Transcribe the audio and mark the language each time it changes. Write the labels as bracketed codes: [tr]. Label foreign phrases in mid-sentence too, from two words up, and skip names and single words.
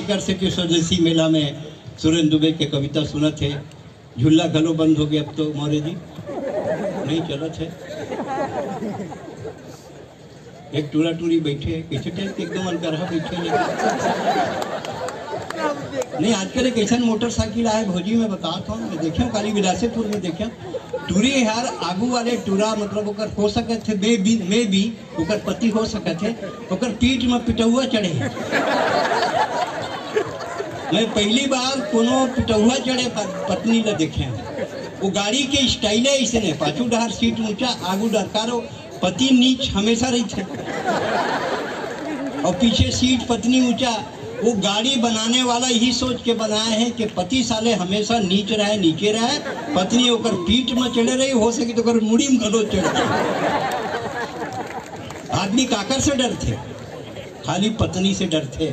[hne] एक सती स्वदेशी मेला में सुरेंद्र दुबे के कविता सुनत है, झूला गलो बंद हो गया अब तो मौर्य जी नहीं चलत है। एक टूरा टूरी बैठे, कैसे टाइप के एकदम अनकरहा बैठे नहीं। आजकल एक ऐसा मोटरसाइकिल आया भौजी, मैं बताता हूँ, मैं देखा काली बिलासपुर में देखा टूरी यार, आगू वाले टूरा मतलब ओकर हो सके थे मे भी ओकर पति हो सके थे, ओकर पीठ में पिटौआ चढ़े। मैं पहली बार कोनो पिटौआ चढ़े पत्नी ला देखे। वो गाड़ी के स्टाइल ऐसे नहीं, पाछू डहर सीट ऊंचा, आगू डरकारो, पति नीच हमेशा रही थे और पीछे सीट पत्नी ऊंचा। वो गाड़ी बनाने वाला यही सोच के बनाए हैं कि पति साले हमेशा नीचे रहे, पत्नी होकर पीठ में चढ़े रही, हो सके तो कर मुड़ी में गलो चढ़। आदमी काकर से डरते, खाली पत्नी से डरते।